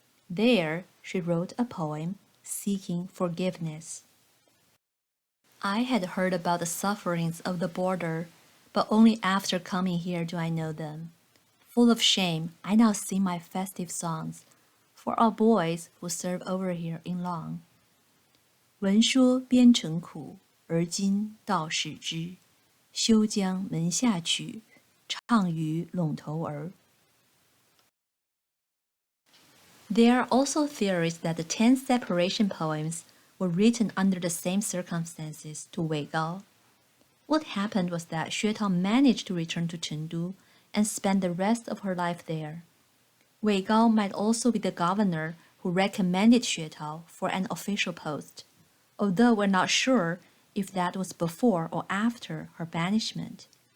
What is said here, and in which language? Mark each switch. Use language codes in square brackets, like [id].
[en] There, she wrote a poem seeking forgiveness. I had heard about the sufferings of the border, but only after coming here do I know them. Full of shame, I now sing my festive songs for our boys who serve over here in Long. [zh] 闻说边城苦，而今道是知。休将门下曲，唱于陇头儿。 [en] There are also theories that the 10 separation poems were written under the same circumstances to Wei Gao. What happened was that Xue Tao managed to return to Chengdu and spend the rest of her life there. Wei Gao might also be the governor who recommended Xue Tao for an official post, although we're not sure if that was before or after her banishment.